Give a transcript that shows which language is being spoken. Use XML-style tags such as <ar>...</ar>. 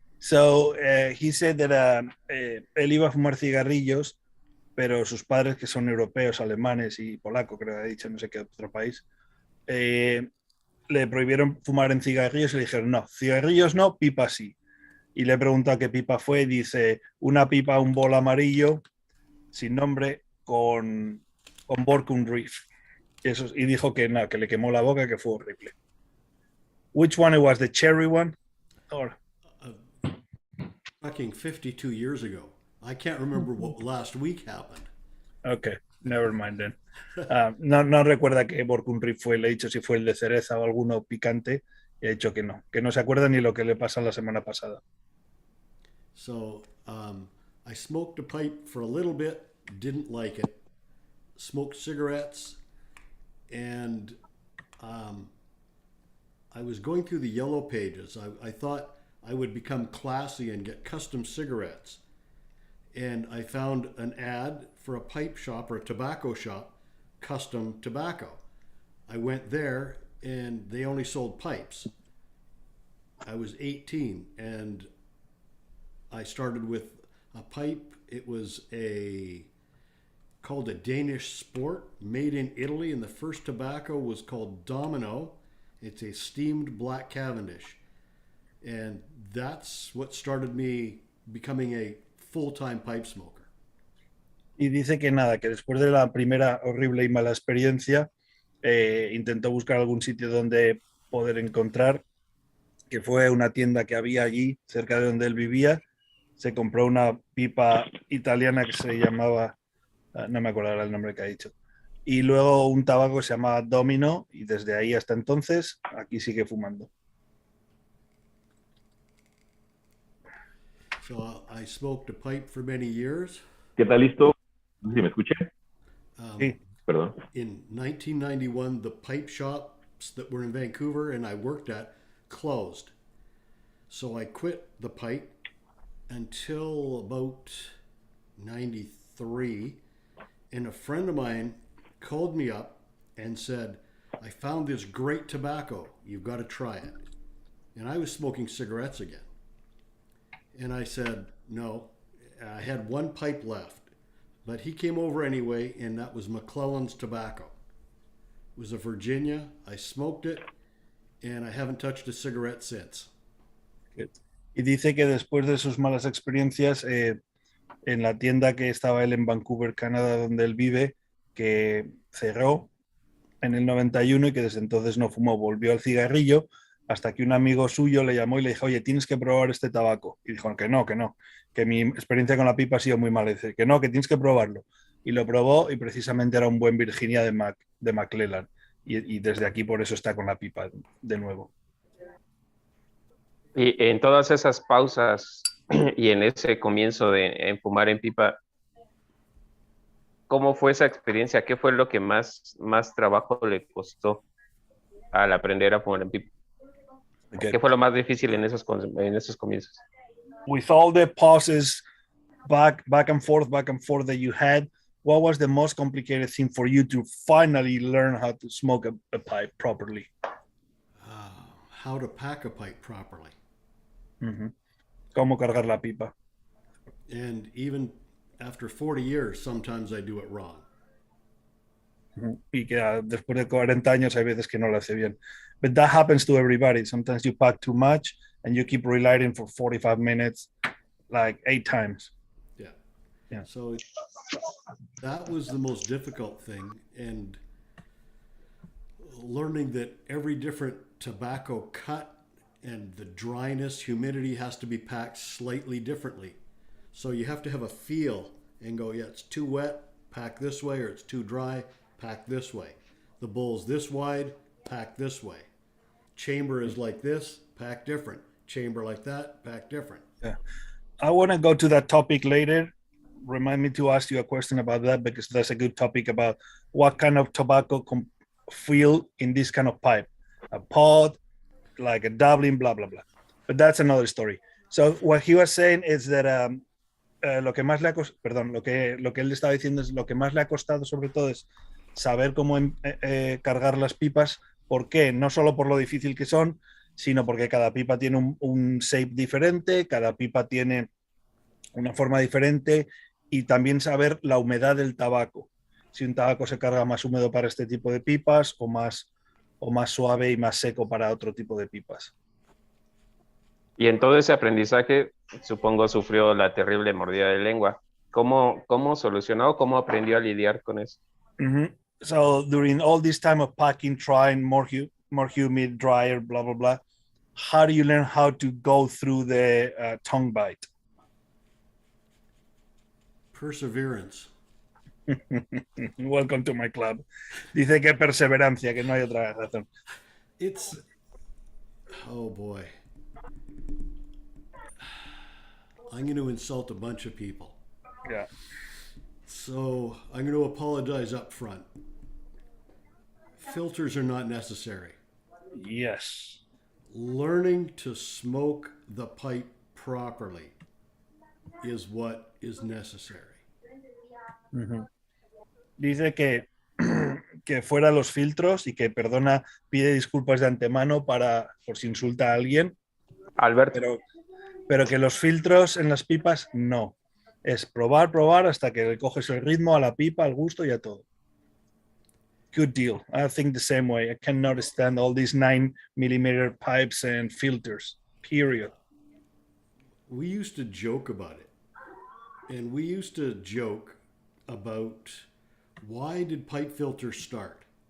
<en>So he said that</en> <es>él iba a fumar cigarrillos, pero sus padres, que son europeos, alemanes y polaco, creo que ha dicho, no sé qué otro país, le prohibieron fumar en cigarrillos y le dijeron, no, cigarrillos no, pipa sí. Y le preguntó a qué pipa fue y dice, una pipa, un bol amarillo, sin nombre, con Borkum Riff. Y dijo que no, que le quemó la boca, que fue horrible.</es> <en>Which one it was, the cherry one? Or... Fucking 52 years ago. I can't remember what last week happened. Okay, never mind then.</en> <es>No recuerda que Borkum Riff fue, le he dicho si fue el de cereza o alguno picante, y ha dicho que no se acuerda ni lo que le pasa la semana pasada.</es> <en>So I smoked a pipe for a little bit, didn't like it, smoked cigarettes, and I was going through the yellow pages. I thought I would become classy and get custom cigarettes. And I found an ad for a pipe shop or a tobacco shop, custom tobacco. I went there and they only sold pipes. I was 18 and I started with a pipe. It was called a Danish Sport, made in Italy, and the first tobacco was called Domino. It's a steamed black Cavendish. And that's what started me becoming a full-time pipe smoker.</en> <es>Y dice que nada, que después de la primera horrible y mala experiencia, intentó buscar algún sitio donde poder encontrar, que fue una tienda que había allí, cerca de donde él vivía. Se compró una pipa italiana que se llamaba, no me acuerdo ahora el nombre que ha dicho, y luego un tabaco que se llamaba Domino, y desde ahí hasta entonces, aquí sigue fumando.</es> <en>So I smoked a pipe for many years.</en> <es>¿Qué tal, listo? No sé si me escuché. Sí. Perdón.</es> <en>In 1991, the pipe shops that were in Vancouver and I worked at closed. So I quit the pipe until about 93. And a friend of mine called me up and said, I found this great tobacco. You've got to try it. And I was smoking cigarettes again. And I said, no, I had one pipe left. But he came over anyway, and that was McClellan's tobacco. It was a Virginia. I smoked it, and I haven't touched a cigarette since.</en> <es>Y dice que después de sus malas experiencias, en la tienda que estaba él en Vancouver, Canadá, donde él vive, que cerró en el 91 y que desde entonces no fumó, volvió al cigarrillo, hasta que un amigo suyo le llamó y le dijo, oye, tienes que probar este tabaco. Y dijo, que no, que mi experiencia con la pipa ha sido muy mala. Y dice, que no, que tienes que probarlo. Y lo probó y precisamente era un buen Virginia de McClellan. Y desde aquí por eso está con la pipa de nuevo. Y en todas esas pausas y en ese comienzo de fumar en pipa, ¿cómo fue esa experiencia? ¿Qué fue lo que más trabajo le costó al aprender a fumar en pipa?</es> <en>Okay.</en> <es>¿Qué fue lo más difícil en esos comienzos?</es> <en>With all the pauses back and forth that you had, what was the most complicated thing for you to finally learn how to smoke a pipe properly? How to pack a pipe properly.</en> <es>Cómo cargar la pipa.</es> <en>And even after 40 years, sometimes I do it wrong.</en> <es>Y que después de 40 años hay veces que no lo hace bien.</es> <en>But that happens to everybody. Sometimes you pack too much and you keep relighting for 45 minutes, like 8 times. Yeah. So that was the most difficult thing. And learning that every different tobacco cut and the dryness, humidity has to be packed slightly differently. So you have to have a feel and go, yeah, it's too wet, pack this way, or it's too dry, pack this way. The bowl's this wide, pack this way. Chamber is like this, pack different. Chamber like that, pack different. Yeah. I want to go to that topic later. Remind me to ask you a question about that, because that's a good topic about what kind of tobacco feel in this kind of pipe. A pod, like a Dublin, blah, blah, blah. But that's another story. So what he was saying is that</en> <es>lo que él estaba diciendo es lo que más le ha costado sobre todo es saber cómo cargar las pipas. ¿Por qué? No solo por lo difícil que son, sino porque cada pipa tiene un shape diferente, cada pipa tiene una forma diferente, y también saber la humedad del tabaco. Si un tabaco se carga más húmedo para este tipo de pipas o más suave y más seco para otro tipo de pipas. Y en todo ese aprendizaje, supongo, sufrió la terrible mordida de lengua. ¿Cómo solucionó, cómo aprendió a lidiar con eso?</es> <en>So during all this time of packing, trying more humid, drier, blah, blah, blah, how do you learn how to go through the tongue bite? Perseverance. Welcome to my club.</en> <es>Dice que perseverancia, que no hay otra razón.</es> <en>Oh boy. I'm going to insult a bunch of people. Yeah. So I'm going to apologize up front. Filters are not necessary. Yes. Learning to smoke the pipe properly is what is necessary.</en> <es>Dice que fuera los filtros y que pide disculpas de antemano por si insulta a alguien. Alberto. Pero que los filtros en las pipas no. Es probar hasta que le coges el ritmo a la pipa, al gusto y a todo.</es> <en>Good deal. I think the same way. I cannot stand all these 9mm pipes and filters. Period. We used to joke about it. And we used to joke about why did pipe filters start?</en>